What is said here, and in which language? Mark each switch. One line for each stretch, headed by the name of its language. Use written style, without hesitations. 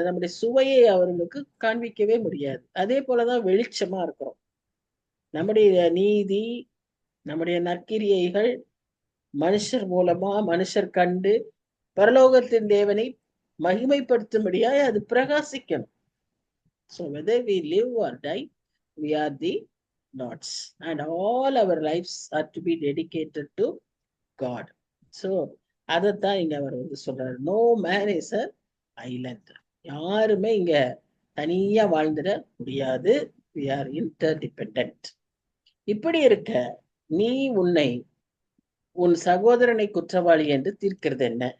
Tamil: நம்முடைய சுவையை அவர்களுக்கு காண்பிக்கவே முடியாது. அதே போலதான் வெளிச்சமா இருக்கிறோம். நம்முடைய நீதி, நம்முடைய நற்கிரியைகள் மனுஷர் மூலமா மனுஷர் கண்டு பரலோகத்தின் தேவனை மகிமைப்படுத்தும்படியாய் அது பிரகாசிக்கணும்.
English: So whether we live or die, we are the Lord's, and all our lives are to be dedicated to God.
Tamil: So அதைத்தான் இங்க அவர் சொல்றாரு.
English: No man is a island.
Tamil: யாருமே இங்க தனியா வாழ்ந்துட முடியாது.
English: We are interdependent.
Tamil: இப்படி இருக்க நீ உன் சகோதரனை குற்றவாளி என்று தீர்க்கிறது என்ன?